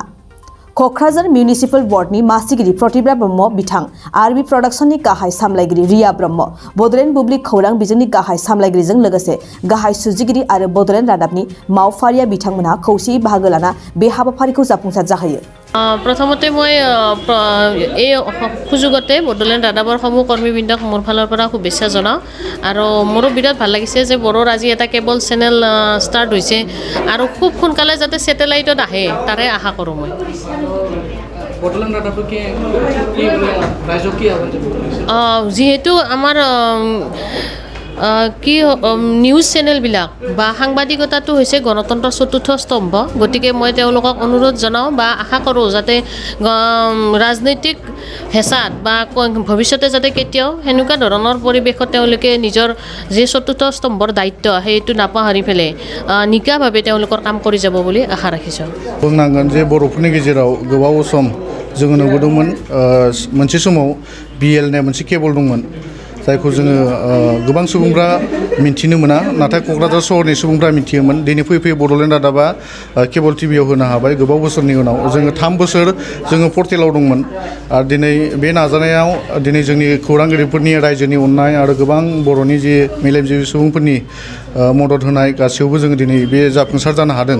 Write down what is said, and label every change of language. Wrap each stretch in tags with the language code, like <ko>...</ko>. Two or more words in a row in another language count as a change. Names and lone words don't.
<brx>क'क्राझार मिउनिसिपल बर्डनि मासिगिरि प्रतिभा ब्रह्म बिथां आरबि प्रडाक्शननि गाहाय सामलायगिरि रिया ब्रह्म बड'लेण्ड बुब्लि खौरां बिजोंनि गाहाय सामलायगिरिजों लोगोसे गाहाय सुजुगिरि आरो Bodoland रादाबनि मावफारिया बिथांमोनहा खौसेयै बाहागो लाना बे हाबाफारिखौ जाफुंसार जाहोयो।</brx> <as>প্ৰথমতে মই সুযোগতে Bodoland ৰাদাবৰ সমূহ কৰ্মীবৃন্দক মোৰ ফালৰ পৰা শুভেচ্ছা জনাওঁ আৰু মোৰো বিৰাট ভাল লাগিছে যে বড়ৰ আজি এটা কেবল চেনেল ষ্টাৰ্ট হৈছে আৰু খুব সোনকালে যাতে স্যাটেলাইটত আহে তাৰে আশা কৰোঁ মই। Bodoland रादाबটো কি ৰাইজক কি আহ্বান জনাইছে? যেহেতু আমাৰ কি নিউজ চেনেল বিলাক বা সাংবাদিকতাটো হৈছে গণতন্ত্ৰৰ চতুৰ্থ স্তম্ভ গতিকে মই তেওঁলোকক অনুৰোধ জনাওঁ বা আশা কৰোঁ যাতে ৰাজনৈতিক হেঁচাত বা ভৱিষ্যতে যাতে কেতিয়াও হেনেকুৱা ধৰণৰ পৰিৱেশত তেওঁলোকে নিজৰ যে চতুৰ্থ স্তম্ভৰ দায়িত্ব সেইটো নাপাহৰি পেলাই নিকাভাৱে তেওঁলোকৰ কাম কৰি যাব বুলি আশা ৰাখিছোঁ।</as> <brx>बुंनांगोन जे बर'फोरनि गेजेराव गोबाव सम जोङो नुबोदोंमोन मोनसे समाव BL होननाय मोनसे केबल दंमोन जायखौ जोङो गोबां सुबुंफ्रा मिन्थिनो मोना नाथाय क'क्राझार सहरनि सुबुंफ्रा मिन्थियोमोन दिनै फैयै Bodoland रादाबा केबल टिभियाव होनो हाबाय गोबाव बोसोरनि उनाव जोङो 3 बोसोर जोङो पर्टेलाव दंमोन आरो दिनै बे नाजानायाव दिनै जोंनि खौरांगिरिफोरनि रायजोनि अननाय आरो गोबां बर'नि जे मेलेमजिबि सुबुंफोरनि मदद होनाय गासैयावबो जोङो दिनै बे जाफुंसार जानो हादों।</brx>